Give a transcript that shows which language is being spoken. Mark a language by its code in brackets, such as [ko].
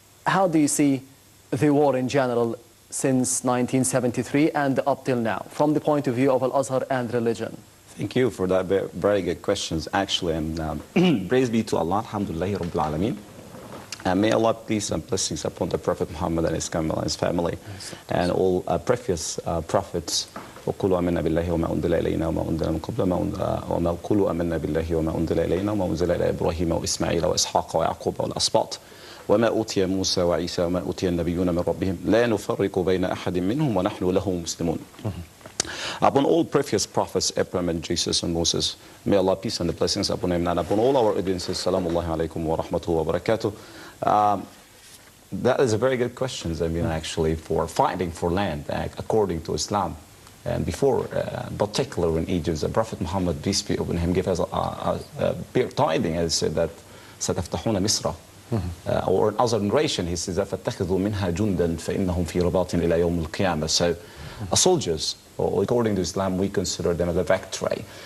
[en] How do you see the war in general since 1973 and up till now, from the point of view of Al-Azhar and religion? Thank you for that very good questions, actually. And praise be to Allah, alhamdulillahi rabbil alameen. And may Allah peace and blessings upon the Prophet Muhammad and his family and all previous prophets. [ar] وقولوا آمنا بالله وما أنزل إلينا وما أنزل من قبل وما قولوا آمنا بالله وما أنزل إلينا وما أنزل إلى إبراهيم وإسماعيل وإسحاق ويعقوب والأسباط وما أوتي موسى وعيسى وما أوتي النبيون من ربهم لا نفرق بين أحد منهم ونحن له مسلمون. [en] Upon all previous prophets, Abraham and Jesus and Moses, may Allah peace and the blessings upon him, and upon all our audiences, salamullahi alaikum wa rahmatullahi wa barakatuh. That is a very good question, I mean, actually, for fighting for land, according to Islam. And before, particularly in Egypt, the Prophet Muhammad, peace be upon him, gave us a tithing, as said that [ar] سَتَفْتَحُونَ مِصْرَ. [en] Or in other narration, he says that [ar] فَاتَّخِذُوا مِنْهَا جُنْدًا فَإِنَّهُمْ فِي رَبَاطٍ إِلَى يَوْمِ الْقِيَامَةِ. [en] So, soldiers, or according to Islam, we consider them as a victory.